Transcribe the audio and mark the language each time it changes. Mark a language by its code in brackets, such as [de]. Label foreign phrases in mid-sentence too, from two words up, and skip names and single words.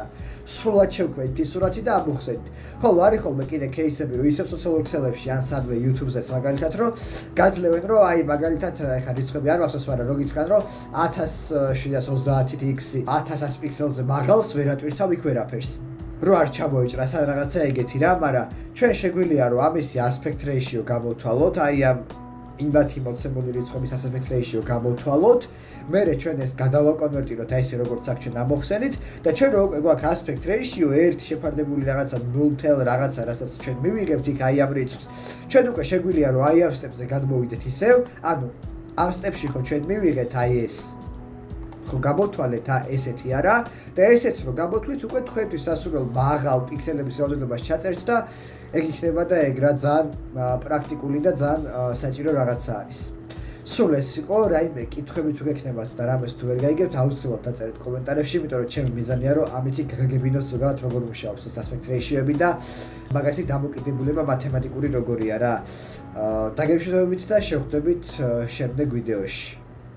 [ka] სრულად შევქმნით ის სურათი და ამოვხსენით. ხოლო არის ხოლმე კიდე кейსები, რომ ისევ სოციალურ ქსელებში ან სადმე YouTube-ზეც მაგალითად რომ გაძლევენ რომ აი მაგალითად ეხა რიცხვები არ მახსოვს, მაგრამ რო გითხრან რომ 1730x 1000 პიქსელზე მაღალს ვერ ატვირთავ იქ ვერაფერს. რო არ ჩამოეჭრა რაღაცა ეგეთი რა, მაგრამ ჩვენ შეგვიძლია რომ ამისი [en] aspect ratio [ka] გამოვთვალოთ, აი ამ იმათი მოცემული რიცხვების [en] aspect ratio [ka] გამოვთვალოთ, მერე ჩვენ ეს გადავაკონვერტიროთ აი ესე როგორც აქ ჩვენ ამოვხსენით და ჩვენ რო უკვე გვაქვს [en] aspect ratio [ka] 1 შეფარდებული რაღაცა 0 რაღაცა, რასაც ჩვენ მივიღებთ იქ აი ამ რიცხვს. ჩვენ უკვე შეგვიძლია რომ აი ამ სტეპზე გადმოვიდეთ ისევ, ანუ ამ სტეპში ხო ჩვენ მივიღეთ აი ეს ხო გამოვთვალეთ ესეთი არა და ესეც რომ გამოთვლით უკვე თქვენთვის სასურველ მაღალ პიქსელების რაოდენობას ჩაწერთ და ეგ იქნება და ეგ რა ძალიან პრაქტიკული და ძალიან საჭირო რაღაცა არის. სულ ეს იყო, რაიმე კითხვები თუ გექნებათ და რამეს თუ ვერ გაიგებთ, აუცილებლად დაწერეთ კომენტარებში, იმიტომ რომ ჩემი მიზანია რომ ამითი გაგებინოს ზოგადად როგორ მუშაობს ეს [en] aspect ratio- [ka] ები და მაგათი დამოკიდებულება მათემატიკური როგორია რა. დაგემშვიდობებით და შევხვდებით შემდეგ ვიდეოში.